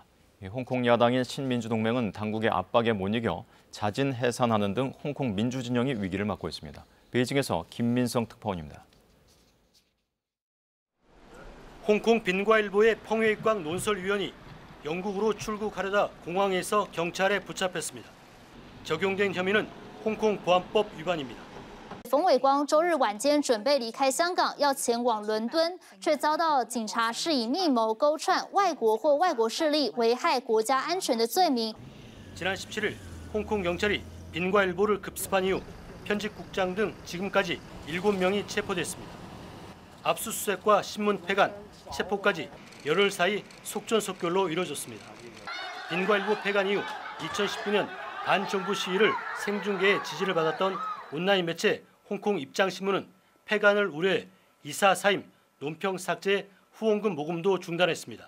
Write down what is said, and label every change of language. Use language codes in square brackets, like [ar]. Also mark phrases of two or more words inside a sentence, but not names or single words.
[ko] 홍콩 야당인 신민주동맹은 당국의 압박에 못 이겨 자진 해산하는 등 홍콩 민주진영이 위기를 맞고 있습니다. 베이징에서 김민성 특파원입니다. 홍콩 빈과일보의 펑웨이광 논설위원이 영국으로 출국하려다 공항에서 경찰에 붙잡혔습니다. 적용된 혐의는 홍콩 보안법 위반입니다. [zh] 冯伟光周日晚间准备离开香港，要前往伦敦，却遭到警察施以密谋勾串外国或外国势力危害国家安全的罪名。 [ko] 지난 17일 홍콩 경찰이 빈과일보를 급습한 이후 편집국장 등 지금까지 7명이 체포됐습니다. 압수수색과 신문 폐간, 체포까지 열흘 사이 속전속결로 이뤄졌습니다. 빈과일보 폐간 이후 2019년 반정부 시위를 생중계에 지지를 받았던 온라인 매체 홍콩 입장신문은 폐간을 우려해 이사 사임, 논평 삭제, 후원금 모금도 중단했습니다.